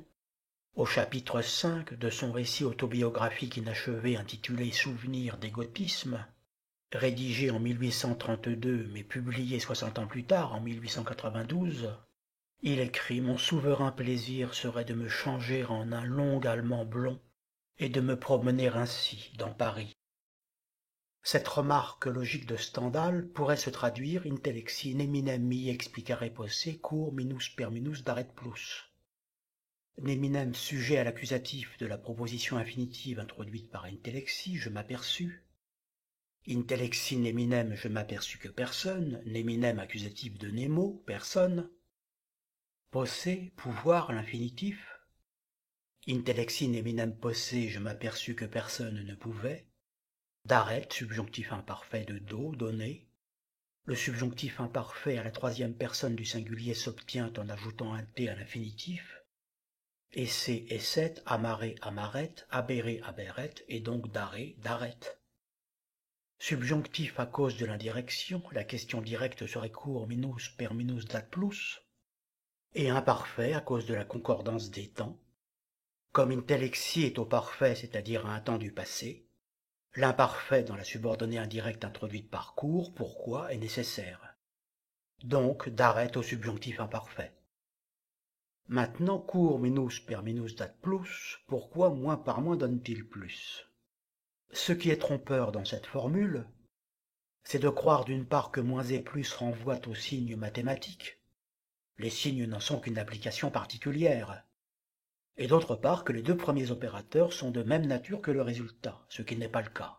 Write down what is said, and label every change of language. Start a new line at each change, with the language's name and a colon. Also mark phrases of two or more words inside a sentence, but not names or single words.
French: Au chapitre 5 de son récit autobiographique inachevé intitulé Souvenirs d'égotisme, rédigé en 1832 mais publié 60 ans plus tard, en 1892, il écrit « Mon souverain plaisir serait de me changer en un long allemand blond et de me promener ainsi dans Paris. Cette remarque logique de Stendhal pourrait se traduire
Latin: intellexi neminem mi explicare posse cur minus per minus daret plus.
French: Neminem sujet à l'accusatif de la proposition infinitive introduite par intellexi, je m'aperçus.
Latin: Intellexi neminem,
French: je m'aperçus que personne, neminem accusatif de nemo, personne. Posse, pouvoir, l'infinitif.
Latin: Intellexi neminem posse,
French: je m'aperçus que personne ne pouvait. Daret, subjonctif imparfait de do, donné. Le subjonctif imparfait à la troisième personne du singulier s'obtient en ajoutant un t à l'infinitif.
Latin: Esse, esset, amare, amaret, abere, aberet,
French: et donc
Latin: dare, daret.
French: Subjonctif à cause de l'indirection, la question directe serait
Latin: cur minus per minus dat plus,
French: et imparfait à cause de la concordance des temps. Comme intellexi est au parfait, c'est-à-dire à un temps du passé, l'imparfait dans la subordonnée indirecte introduite par cur, pourquoi, est nécessaire. Donc, daret au subjonctif imparfait. Maintenant,
Latin: cur minus per minus dat plus,
French: pourquoi moins par moins donne-t-il plus? Ce qui est trompeur dans cette formule, c'est de croire d'une part que moins et plus renvoient aux signes mathématiques. Les signes n'en sont qu'une application particulière. Et d'autre part que les deux premiers opérateurs sont de même nature que le résultat, ce qui n'est pas le cas.